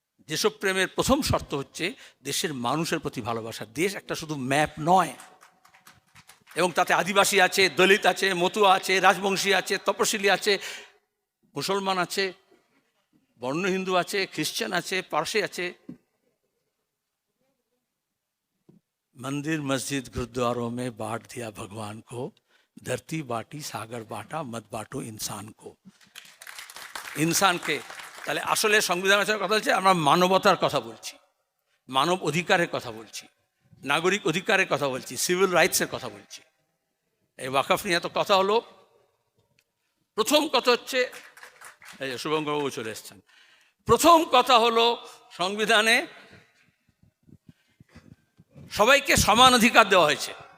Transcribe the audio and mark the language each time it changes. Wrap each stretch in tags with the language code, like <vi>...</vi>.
<bn>দেশপ্রেমের প্রথম শর্ত হচ্ছে দেশের মানুষের প্রতি ভালোবাসা। দেশ একটা শুধু ম্যাপ নয়, এবং তাতে আদিবাসী আছে, দলিত আছে, মতুয়া আছে, রাজবংশী আছে, তপশিলি আছে, মুসলমান আছে, বর্ণ হিন্দু আছে, খ্রিস্টান আছে, পারসি আছে।</bn> <hi>मंदिर मस्जिद गुरुद्वारों में बांट दिया भगवान को, धरती बाटी सागर बाटा मत बांटो इंसान को।</hi> <bn>ইনসানকে, তাহলে আসলে সংবিধান বাঁচানোর কথা বলছে, আমরা মানবতার কথা বলছি, মানব অধিকারের কথা বলছি, নাগরিক অধিকারের কথা বলছি, সিভিল রাইটসের কথা বলছি। এই ওয়াকফ নিয়ে এত কথা হলো। প্রথম কথা হচ্ছে, এই যে শুভঙ্করবাবু চলে এসছেন, প্রথম কথা হলো সংবিধানে সবাইকে সমান অধিকার দেওয়া হয়েছে।</bn>